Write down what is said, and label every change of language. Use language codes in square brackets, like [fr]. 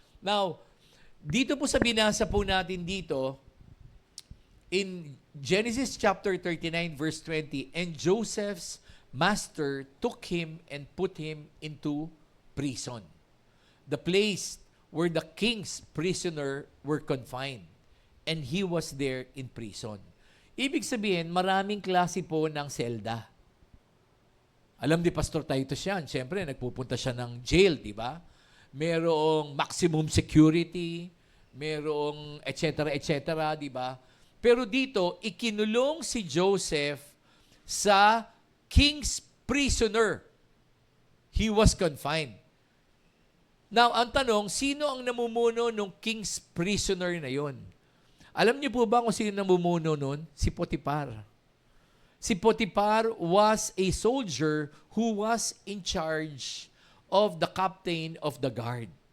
[en] Now, [tl] dito po sa binasa po natin dito, [en] in Genesis chapter 39 verse 20, and Joseph's master took him and put him into prison, the place where the king's prisoner were confined, and he was there in prison. [tl] Ibig sabihin, maraming klase po ng selda. Alam ni Pastor Titus yan, siyempre nagpupunta siya ng jail, di ba? Merong maximum security, merong etc., di ba? Pero dito, ikinulong si Joseph sa king's prisoner. [en] He was confined. [tl] Now, ang tanong, sino ang namumuno ng king's prisoner na yon? Alam niyo po ba kung sino namumuno nun? Si Potiphar. [en] Si Potiphar was a soldier who was in charge of the captain of the guard.